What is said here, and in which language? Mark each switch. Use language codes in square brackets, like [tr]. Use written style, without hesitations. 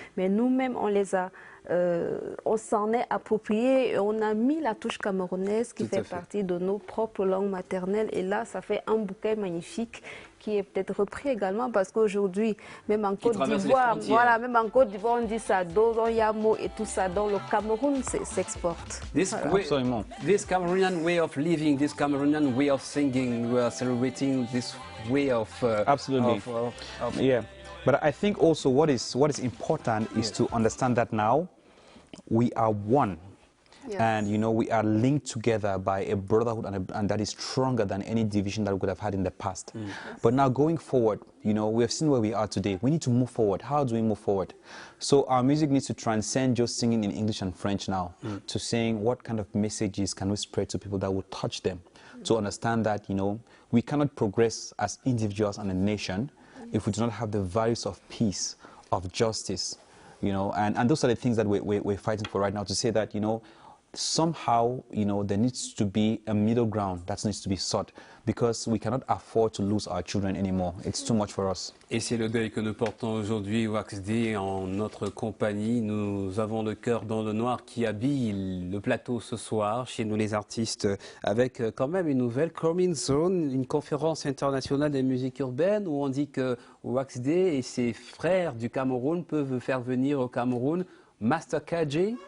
[fr] Mais nous-mêmes, on s'en est approprié et on a mis la touche camerounaise qui fait partie de nos propres langues maternelles. Et là, ça fait un bouquet magnifique qui est peut-être repris également parce qu'aujourd'hui, même en Côte d'Ivoire, même en Côte d'Ivoire, on dit Sado, Yamo et tout ça. Donc le Cameroun s'exporte. Absolument. [en] This Cameroonian way of living, this Cameroonian way of singing, we are celebrating this way of absolutely. Yeah, but I think also what is important is to understand that now we are one. Yes. And, you know, we are linked together by a brotherhood and that is stronger than any division that we could have had in the past. But now going forward, you know, we have seen where we are today. We need to move forward. How do we move forward? So our music needs to transcend just singing in English and French now to saying what kind of messages can we spread to people that will touch them to understand that, you know, we cannot progress as individuals and a nation if we do not have the values of peace, of justice, you know, and those are the things that we're fighting for right now, to say that, you know, somehow, you know, there needs to be a middle ground that needs to be sought because we cannot afford to lose our children anymore. It's too much for us. [fr] Et c'est le deuil que nous portons aujourd'hui, Wax D, en notre compagnie. Nous avons le cœur dans le noir qui habille le plateau ce soir, chez nous les artistes, avec quand même une nouvelle Coming Zone, une conférence internationale des musiques urbaines où on dit que Wax D et ses frères du Cameroun peuvent faire venir au Cameroun Master KG.